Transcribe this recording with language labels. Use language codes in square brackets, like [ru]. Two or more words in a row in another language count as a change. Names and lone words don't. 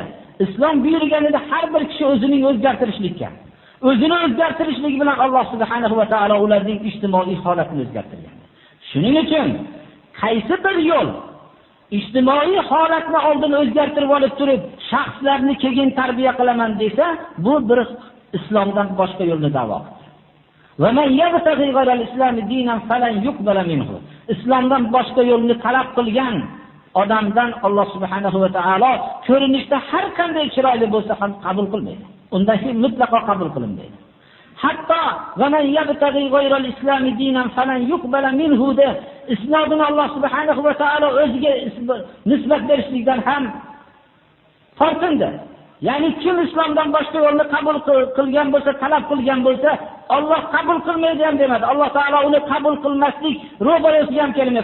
[uz] Islom buyurganida har bir kishi o'zining o'zgartirishlikka, o'zini o'zgartirishlik bilan Alloh subhanahu va taolo ularning ijtimoiy holatini o'zgartirgan. Shuning uchun qaysi bir yo'l ijtimoiy holatni oldin o'zgartirib olib turib, shaxslarni keyin tarbiya qilaman desa, bu bir islomdan boshqa yo'lni da'vo qildi. [ar] ومن يبتغ غير الإسلام دينا فلن يقبل منه. [uz] Islomdan boshqa yo'lni talab qilgan odamdan Alloh subhanahu va taolo ko'rinishda har qanday chiroyli bo'lsa ham qabul qilmaydi. Undan hech mutlaqo qabul qilinmaydi. Hatto [ar] ومن يبتغ غير الإسلام دينا فلن يقبل منه [uz] de islomni Alloh subhanahu va taolo o'ziga nisbat berishlikdan ham tortindi. Ya'ni kim islomdan boshqa yo'lni qabul qilgan bo'lsa, talab qilgan bo'lsa, Alloh qabul qilmaydi ham demadi. Alloh taolo uni qabul qilmaslik ro'barasiga ham kelmaydi.